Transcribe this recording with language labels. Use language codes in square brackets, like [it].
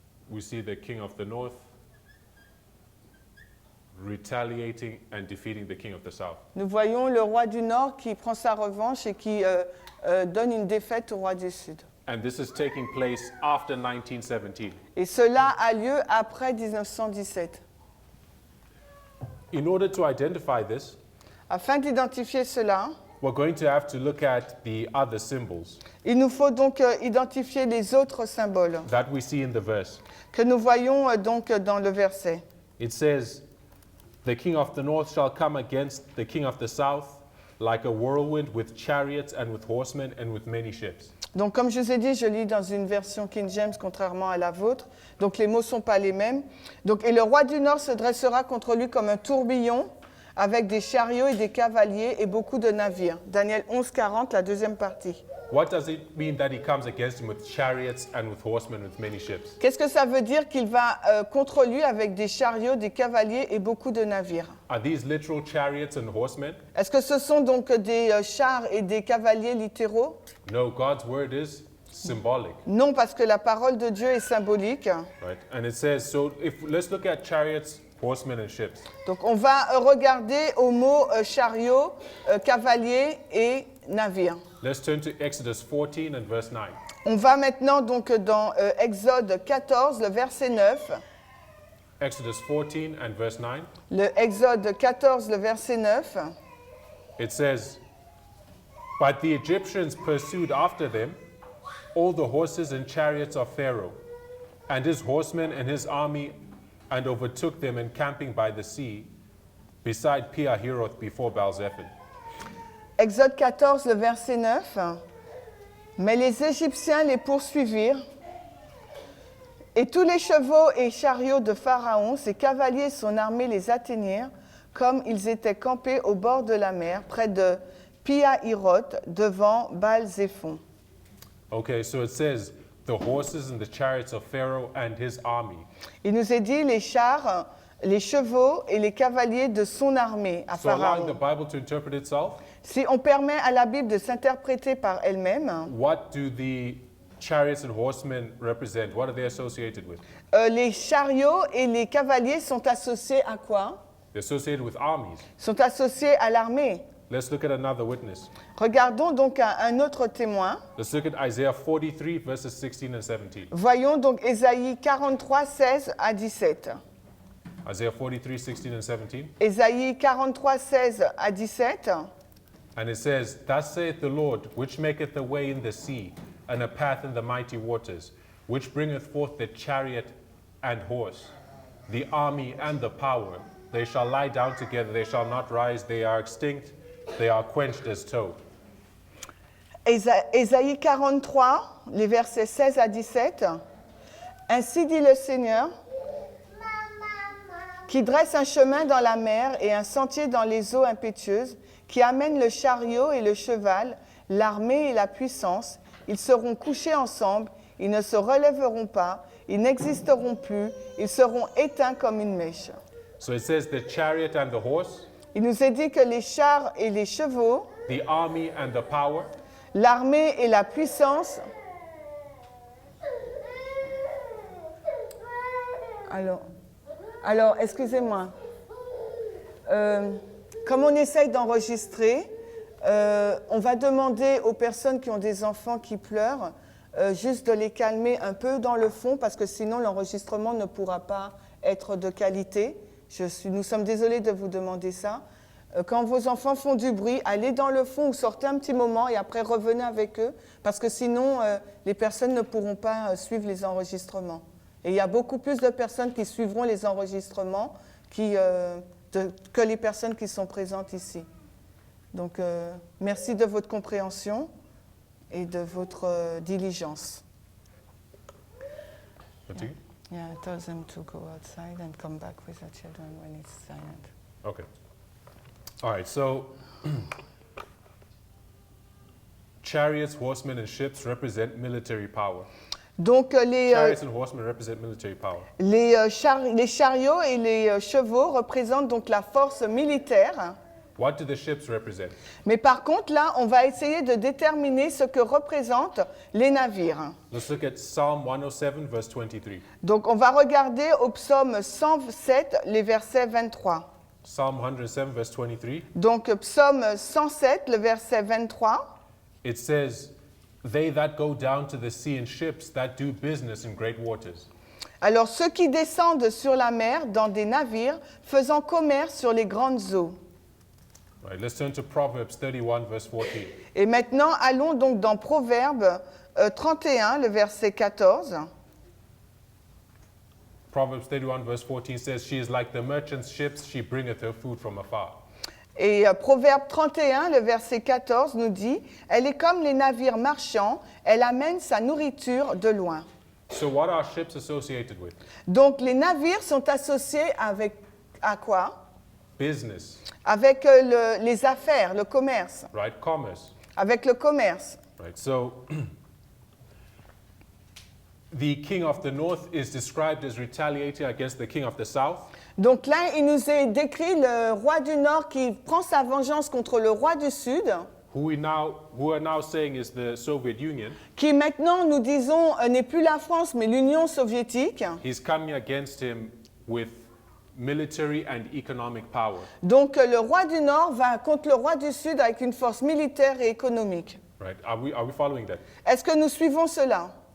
[en] we see the king of the north retaliating and defeating the king of the south. [fr] nous voyons le roi du Nord qui prend sa revanche et qui donne une défaite au roi du Sud. [en] And this is taking place after 1917. [fr] Et cela a lieu après 1917. [en] In order to identify this, [fr] Afin d'identifier cela, [en] we're going to have to look at the other symbols [fr] il nous faut donc identifier les autres symboles [en] that we see in the verse. [fr] que nous voyons donc dans le verset. [en] It says, "The king of the north shall come against the king of the south like a whirlwind with chariots and with horsemen and with many ships." [fr] Donc comme je vous ai dit, je lis dans une version King James contrairement à la vôtre. Donc les mots ne sont pas les mêmes. Donc, et le roi du Nord se dressera contre lui comme un tourbillon avec des chariots et des cavaliers et beaucoup de navires. Daniel 11, 40, la deuxième partie. [en] What does it mean that he comes against him with chariots and with horsemen with many ships? [fr] Qu'est-ce que ça veut dire qu'il va contre lui avec des chariots, des cavaliers et beaucoup de navires? [en] Are these literal chariots and horsemen? [fr] Est-ce que ce sont donc des chars et des cavaliers littéraux? [en] No, God's word is symbolic, [fr] Non, parce que la parole de Dieu est symbolique. [en] right? And it says, so let's look at chariots, horsemen and ships. [fr] Donc on va regarder au mot chariot, cavalier et navire. [en] Let's turn to Exodus 14 and verse 9. [fr] On va maintenant donc dans Exode 14, le verset 9. [en] Exodus 14 and verse 9. [fr] Le Exode 14, le verset 9. [en] It says, "But the Egyptians pursued after them all the horses and chariots of Pharaoh, and his horsemen and his army, and overtook them encamping by the sea, beside Pi-hahiroth before Baal-zephon." [fr] Exode 14, le verset 9. Mais les Égyptiens les poursuivirent, et tous les chevaux et chariots de Pharaon, ses cavaliers et son armée les atteignirent, comme ils étaient campés au bord de la mer, près de Pi-Hahiroth devant Baal-Zéphon. [en] Okay, so it says, the horses and the chariots of Pharaoh and his army. [fr] Il nous est dit les chars, les chevaux et les cavaliers de son armée à [en] So allowing the [fr] Pharaon. [en] Bible to interpret itself, [fr] Si on permet à la Bible de s'interpréter par elle-même, [en] what do the chariots and horsemen represent? What are they associated with? [fr] les chariots et les cavaliers sont associés à quoi? [en] They're associated with armies. [fr] Sont associés à l'armée. [en] Let's look at another witness. [fr] Regardons donc un autre témoin. [en] Let's look at Isaiah 43, verses 16 and 17. [fr] Voyons donc Ésaïe 43, 16 à 17. [en] Isaiah 43, 16 and 17. [fr] Ésaïe 43, 16 à 17. [en] And it says, Thus saith the Lord, which maketh a way in the sea, and a path in the mighty waters, which bringeth forth the chariot and horse, the army and the power. They shall lie down together, they shall not rise, they are extinct, they are quenched as tow. [fr] Ésaïe 43, les versets 16 à 17. Ainsi dit le Seigneur, qui dresse un chemin dans la mer et un sentier dans les eaux impétueuses, qui amène le chariot et le cheval, l'armée et la puissance. Ils seront couchés ensemble, ils ne se relèveront pas, ils n'existeront plus, ils seront éteints comme une mèche. [en] So it says the chariot and the horse, [fr] Il nous est dit que les chars et les chevaux, [en] the army and the power, [fr] l'armée et la puissance. Alors excusez-moi. Comme on essaye d'enregistrer, on va demander aux personnes qui ont des enfants qui pleurent juste de les calmer un peu dans le fond parce que sinon l'enregistrement ne pourra pas être de qualité. Nous sommes désolés de vous demander ça. Quand vos enfants font du bruit, allez dans le fond ou sortez un petit moment et après revenez avec eux parce que sinon les personnes ne pourront pas suivre les enregistrements. Et il y a beaucoup plus de personnes qui suivront les enregistrements que les personnes qui sont présentes ici. Donc merci de votre compréhension et de votre diligence. [en] Continue. Yeah, tell them to go outside and come back with the children when it's silent. Okay. All right, so chariots, horsemen, and ships represent military power. [fr] Donc [en] Chariots and horsemen represent military power. [fr] les chariots et les chevaux représentent donc la force militaire. [en] What do the ships represent? [fr] Mais par contre, là, on va essayer de déterminer ce que représentent les navires. [en] Let's look at Psalm 107, verse 23. [fr] Donc, on va regarder au psaume 107, les versets 23. [en] Psalm 107, verse 23. [fr] Donc, psaume 107, le verset 23. [en] It says, They that go down to the sea in ships that do business in great waters. [fr] Alors, ceux qui descendent sur la mer dans des navires faisant commerce sur les grandes eaux. [en] Right, let's turn to Proverbs 31, verse 14. [fr] Et maintenant, allons donc dans Proverbe 31, le verset 14. [en] Proverbs 31, verse 14 says, She is like the merchant's ships, she bringeth her food from afar. [fr] Et Proverbe 31, le verset 14 nous dit, elle est comme les navires marchands, elle amène sa nourriture de loin. [en] So what are ships associated with? [fr] Donc les navires sont associés avec à quoi? [en] Business, [fr] Avec les affaires, le commerce. [en] right? Commerce, [fr] Avec le commerce. [en] right? So the king of the north is described as retaliating against the king of the south. [fr] Donc là, il nous est décrit le roi du Nord qui prend sa vengeance contre le roi du Sud, [en] Who are now saying is the Soviet Union. [fr] qui maintenant, nous disons, n'est plus la France, mais l'Union soviétique. [en] He's coming against him with military and economic power. [fr] Donc le roi du Nord va contre le roi du Sud avec une force militaire et économique. [en] Right? Are we following that? [fr] Est-ce que nous suivons cela?